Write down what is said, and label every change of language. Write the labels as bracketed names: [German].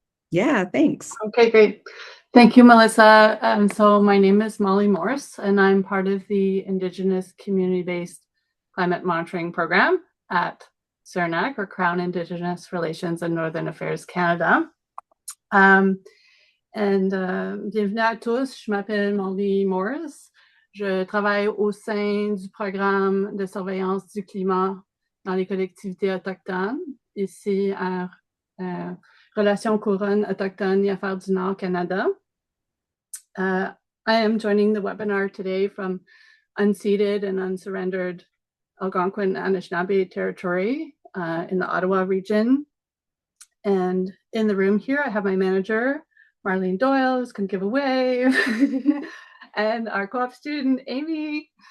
[English] Yeah, thanks. Okay, great. Thank you, Melissa. So my name is Molly Morse, and I'm part of the Indigenous community-based climate monitoring program at CIRNAC, or Crown Indigenous Relations and Northern Affairs Canada. [French] Bienvenue à tous, je m'appelle Molly Morse. Je travaille au sein du programme de surveillance du climat dans les collectivités autochtones, ici à Relations Couronne Autochtone et Affaires du Nord Canada. [English] I am joining the webinar today from unceded and unsurrendered Algonquin Anishinaabe territory in the Ottawa region. And in the room here, I have my manager, Marlene Doyle, who's going to give a wave, and our co-op student, Amy.